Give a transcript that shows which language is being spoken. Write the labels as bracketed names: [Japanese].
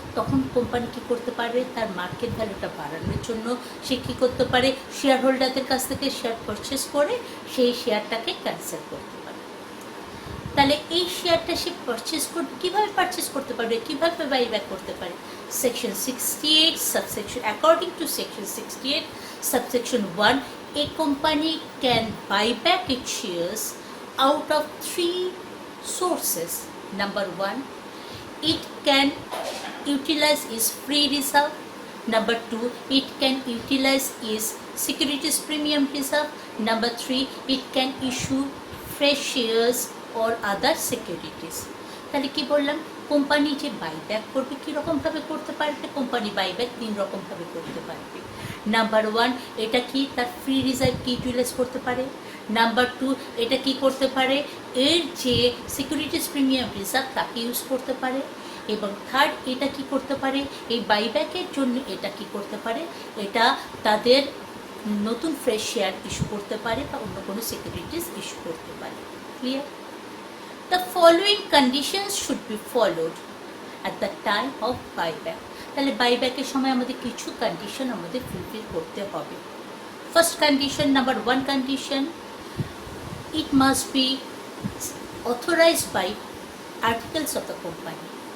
[Bangla] তখন কোম্পানি কী করতে পারবে? তার মার্কেট ভ্যালুটা বাড়ানোর জন্য সে কী করতে পারে? শেয়ার হোল্ডারদের কাছ থেকে শেয়ার পারচেস করে সেই শেয়ারটাকে ক্যান্সেল করতে পারে। তাহলে এই শেয়ারটা সে পারচেস করবে, কীভাবে পারচেস করতে পারবে, কীভাবে বাইব্যাক করতে পারে? [English] Section 68 subsection, according to section 68 subsection 1, a company can buy back its shares out of three sources. Number 1, it can utilize its free reserve. Number 2, it can utilize its securities premium reserve. Number 3, it can issue fresh shares or other securities. [Bangla] তাহলে কি বললাম? Company যে buyback করবে কীরকমভাবে করতে পারবে? Company buyback 3 রকমভাবে করতে পারবে। নাম্বার 1, এটা কি তার ফ্রি রিজার্ভকে ইউটিলাইজ করতে পারে। নাম্বার 2, এটা কি করতে পারে? এর যে সিকিউরিটিস প্রিমিয়াম রিজার্ভ তাকে ইউজ করতে পারে। এবং থার্ড, এটা কি করতে পারে? এই বাইব্যাকের জন্য এটা কি করতে পারে? এটা তাদের নতুন ফ্রেশ শেয়ার ইস্যু করতে পারে বা অন্য কোনো সিকিউরিটিস ইস্যু করতে পারে। Clear? [English] The following conditions should be followed at the time of buyback. [Bangla] তাহলে বাইব্যাকের সময় আমাদের কিছু কন্ডিশন আমাদের ফুলফিল করতে হবে। [English] First condition, number 1 condition, it must be authorized by articles of the company.